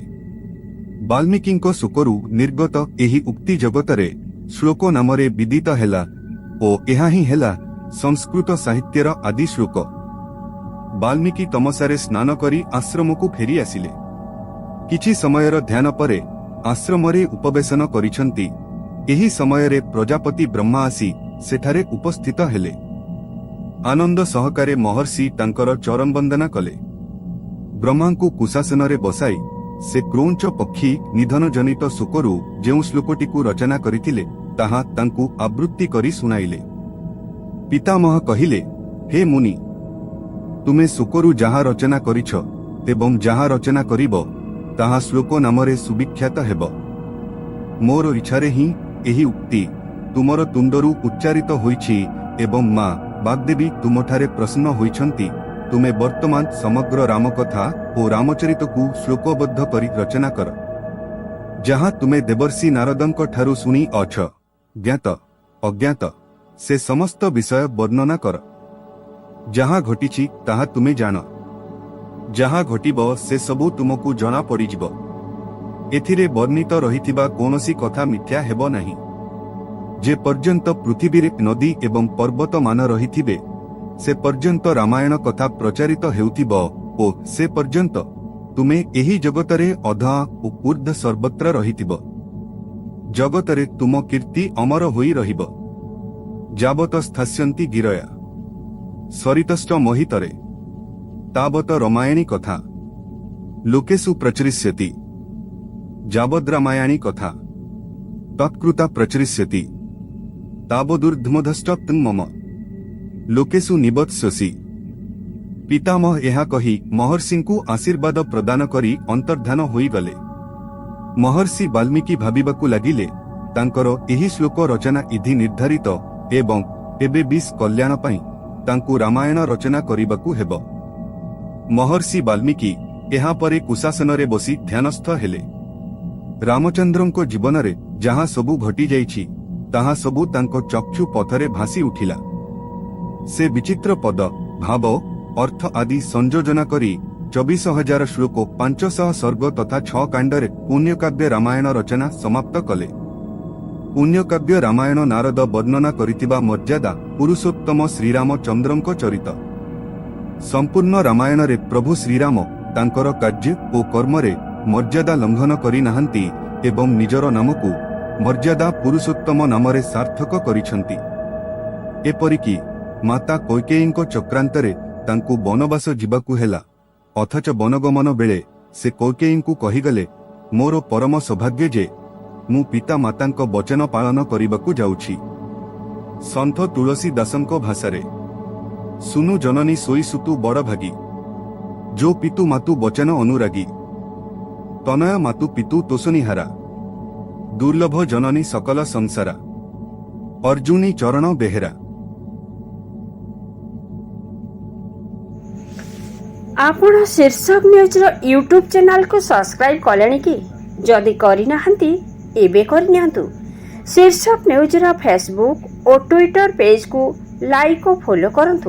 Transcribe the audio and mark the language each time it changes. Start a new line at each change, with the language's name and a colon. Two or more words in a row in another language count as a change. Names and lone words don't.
Odia: ବାଲ୍ମୀକିଙ୍କୋ ଶୋକରୁ ନିର୍ଗତ ଏହି ଉକ୍ତି ଜଗତରେ ଶ୍ଳୋକ ନାମରେ ବିଦିତ ହେଲା ଓ ଏହା ହି ହେଲା ସଂସ୍କୃତ ସାହିତ୍ୟର ଆଦି ଶ୍ଳୋକ। ବାଲ୍ମୀକି ତମସାରେ ସ୍ନାନ କରି ଆଶ୍ରମକୁ ଫେରି ଆସିଲେ। କିଛି ସମୟର ଧ୍ୟାନ ପରେ ଆଶ୍ରମରେ ଉପବେଶନ କରିଛନ୍ତି। ଏହି ସମୟରେ ପ୍ରଜାପତି ବ୍ରହ୍ମା ଆସି ସେଠାରେ ଉପସ୍ଥିତ ହେଲେ। ଆନନ୍ଦ ସହକାରେ ମହର୍ଷି ତାଙ୍କର ଚରଣ ବନ୍ଦନା କଲେ। ବ୍ରହ୍ମାଙ୍କୁ କୁଶାସନରେ ବସାଇ ସେ କ୍ରୌଞ୍ଚ ପକ୍ଷୀ ନିଧନ ଜନିତ ଶୋକରୁ ଯେଉଁ ଶ୍ଳୋକଟିକୁ ରଚନା କରିଥିଲେ ତାହା ତାଙ୍କୁ ଆବୃତ୍ତି କରି ଶୁଣାଇଲେ। ପିତାମହ କହିଲେ, ହେ ମୁନି, ତୁମେ ଶୋକରୁ ଯାହା ରଚନା କରିଛ ଏବଂ ଯାହା ରଚନା କରିବ ତାହା ଶ୍ଳୋକ ନାମରେ ସୁବିଖ୍ୟାତ ହେବ। ମୋର ଇଚ୍ଛାରେ ହି ଏହି ଉକ୍ତି ତୁମର ତୁଣ୍ଡରୁ ଉଚ୍ଚାରିତ ହୋଇଛି ଏବଂ ମା' ବାଗ୍‌ଦେବୀ ତୁମଠାରେ ପ୍ରସନ୍ନ ହୋଇଛନ୍ତି। ତୁମେ ବର୍ତ୍ତମାନ ସମଗ୍ର ରାମକଥା ଔର ରାମଚରିତ କୋ ଶ୍ଳୋକବଦ୍ଧ କରି ରଚନା କର, ଯାହା ତୁମେ ଦେବର୍ଷି ନାରଦଙ୍କ ଠାରୁ ଶୁଣି ଅଛ। ଜ୍ଞାତ ଅଜ୍ଞାତ ସେ ସମସ୍ତ ବିଷୟ ବର୍ଣ୍ଣନା କର। ଯାହା ଘଟିଛି ତାହା ତୁମେ ଜାଣ, ଯାହା ଘଟିବ ସେ ସବୁ ତୁମକୋ ଜଣା ପଡ଼ିଯିବ। ଏଥିରେ ବର୍ଣ୍ଣିତ ରହିଥିବା କୌଣସି କଥା ମିଥ୍ୟା ହେବ ନାହିଁ। ଯେ ପର୍ଯ୍ୟନ୍ତ ପୃଥିବୀରେ ନଦୀ ଏବଂ ପର୍ବତ ମାନ ରହିଥିବେ ସେ ପର୍ଯ୍ୟନ୍ତ ରାମାୟଣ କଥା ପ୍ରଚାରିତ ହେଉଥିବ ଓ ସେ ପର୍ଯ୍ୟନ୍ତ ତୁମେ ଏହି ଜଗତରେ ଅଧଃ ଓ ଊର୍ଦ୍ଧ୍ୱ ସର୍ବତ୍ର ରହିଥିବ। ଜଗତରେ ତୁମ କୀର୍ତ୍ତି ଅମର ହୋଇ ରହିବ।
Sanskrit: जावत स्थास्यन्ति गिरया सरितश्च मोहितरे तावत रामायणी कथा लोकेषु प्रचरिष्यति। जावद् रामायणी कथा तत्कृता प्रचरिष्यति तावदूर्ध्वमधश्च मम लोकेषु निबत्स्यसि।
Odia: ପିତାମହ ଏହା କହି ମହର୍ଷିଙ୍କୁ ଆଶୀର୍ବାଦ ପ୍ରଦାନ କରି ଅନ୍ତର୍ଦ୍ଧାନ ହୋଇ ଗଲେ। ମହର୍ଷି ବାଲ୍ମୀକି ଭାବିବାକୁ ଲାଗିଲେ ତାଙ୍କର ଏହି ଶ୍ଳୋକ ରଚନା ଇଧି ନିର୍ଦ୍ଧାରିତ ଏବଂ ଏବେ ବିଷ କଲ୍ୟାଣ ପାଇଁ ତାଙ୍କୁ ରାମାୟଣ ରଚନା କରିବାକୁ ହେବ। ମହର୍ଷି ବାଲ୍ମୀକି ଏହା ପରେ କୁଶାସନରେ ବସି ଧ୍ୟାନସ୍ଥ ହେଲେ। ରାମଚନ୍ଦ୍ରଙ୍କୋ ଜୀବନରେ ଯାହା ସବୁ ଘଟି ଯାଇଛି ତାହା ସବୁ ତାଙ୍କୋ ଚକ୍ଷୁ ପଥରେ ଭାସି ଉଠିଲା। ସେ ବିଚିତ୍ର ପଦ ଭାବ ଅର୍ଥ ଆଦି ସଂଯୋଜନା କରି 24,000 ଶ୍ଳୋକ 500 ସର୍ଗ ତଥା 6 କାଣ୍ଡରେ ପୁଣ୍ୟକାବ୍ୟ ରାମାୟଣ ରଚନା ସମାପ୍ତ କଲେ। ପୁଣ୍ୟକାବ୍ୟ ରାମାୟଣ ନାରଦ ବର୍ଣ୍ଣନା କରିଥିବା ମର୍ଯ୍ୟାଦା ପୁରୁଷୋତ୍ତମ ଶ୍ରୀରାମଚନ୍ଦ୍ରଙ୍କୋ ଚରିତ। ସମ୍ପୂର୍ଣ୍ଣ ରାମାୟଣ ରେ ପ୍ରଭୁ ଶ୍ରୀରାମ ତାଙ୍କର କାର୍ଯ୍ୟ ଓ କର୍ମରେ ମର୍ଯ୍ୟାଦା ଲଙ୍ଘନ କରି ନାହାନ୍ତି ଏବଂ ନିଜର ନାମକୁ ମର୍ଯ୍ୟାଦା ପୁରୁଷୋତ୍ତମ ନାମରେ ସାର୍ଥକ କରିଛନ୍ତି। ଏପରିକି ମାତା କୈକେୟୀଙ୍କୋ ଚକ୍ରାନ୍ତରେ ତାଙ୍କୁ ବନବାସ ଯିବାକୁ ହେଲା, ଅଥଚ ବନଗମନ ବେଳେ ସେ କୈକେୟୀଙ୍କୁ କହିଗଲେ, ମୋର ପରମ ସୌଭାଗ୍ୟ ଯେ ମୁଁ ପିତା ମାତାଙ୍କୋ ବଚନ ପାଳନ କରିବାକୁ ଯାଉଛି। ସନ୍ତ ତୁଳସୀଦାସଙ୍କୋ ଭାଷାରେ
Awadhi: सुनु जननी सोई सुतु बड़ भागी, जो पितु मातु वचन अनुरागी। तनय मातु पितु तोषनिहारा, दुर्लभ जननी सकल संसारा।
Odia: अर्जुनी चरण बेहेरा। ଆପଣ ଶୀର୍ଷକ ନ୍ୟୁଜ
English: YouTube channel
Odia: କୋ ସବସ୍କ୍ରାଇବ କଲେଣି କି ଯଦି କରିନାହାନ୍ତି ଏବେ କରିନିଅନ୍ତୁ। ଶୀର୍ଷକ ନ୍ୟୁଜ ଫେସବୁକ ଔର
English: Twitter page
Odia: କୋ ଲାଇକ ଔର ଫଲୋ କରନ୍ତୁ।